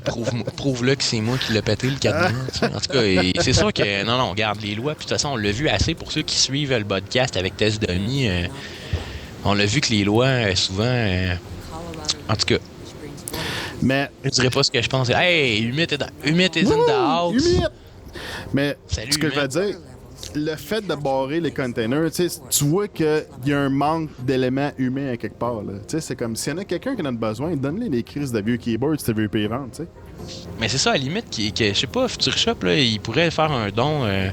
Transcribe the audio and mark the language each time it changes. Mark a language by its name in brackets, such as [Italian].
[French] Prouve-le que c'est moi qui l'ai pété, le cadenas. En tout cas, c'est sûr que, non, on garde les lois. Puis de toute façon, on l'a vu assez pour ceux qui suivent le podcast avec Tess Denis. On l'a vu que les lois, souvent, en tout cas, mais je dirais pas ce que je pense. [English] Hey, Humit is in the house. [French] Humit! Mais salut, ce que je veux dire, le fait de barrer les containers, tu vois qu'il y a un manque d'éléments humains à quelque part. C'est comme s'il y en a quelqu'un qui en a besoin, donne-lui des crises de vieux keyboards si tu veux payer vendre. T'sais. Mais c'est ça, à la limite, je sais pas, Future Shop, là, il pourrait faire un don.